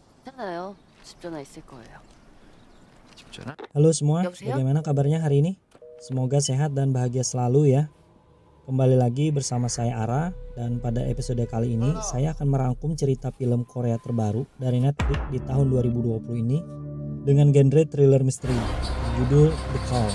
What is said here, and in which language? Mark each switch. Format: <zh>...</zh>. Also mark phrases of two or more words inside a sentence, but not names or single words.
<ko>괜찮아요. 집 전화 있을 거예요. 집 전화?</ko> <id>Halo semua, Yaudah. bagaimana kabarnya hari ini? Semoga sehat dan bahagia selalu ya. Kembali lagi bersama saya Ara, dan pada episode kali ini saya akan merangkum cerita film Korea terbaru dari Netflix di tahun 2020 ini dengan genre thriller misteri berjudul The Call.</id>